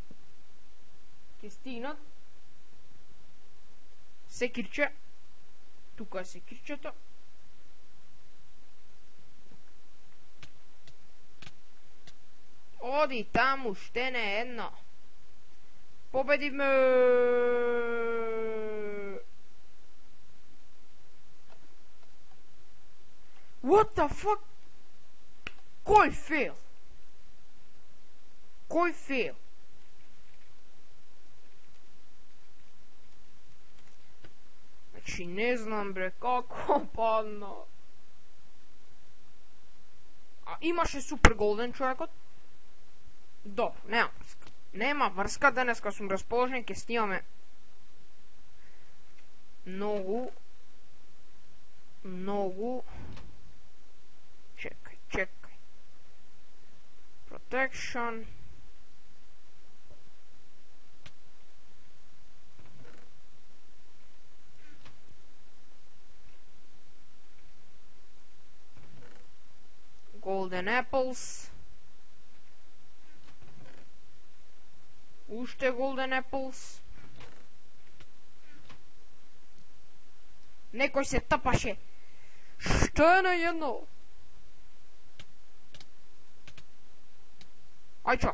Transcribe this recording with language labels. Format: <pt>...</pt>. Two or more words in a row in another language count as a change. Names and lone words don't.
<mk>Ќе стигнат. Секирче. Тука е секирчето. Оди таму, ще не е едно. Победиме!</mk> <en>What the fuck?</en> <mk>Кој фейл? Кој фейл? Значи не знам бре, како падна. А имаше супер голден човекот? Добро, нема врска. Нема врска, денеска сум расположен, ќе снимаме многу. Чекај.</mk> <en>Protection. Golden apples.</en> <mk>Уште</mk> <en>golden apples.</en> <mk>Некој се тапаше. Што е на едно? Ајчо.</mk>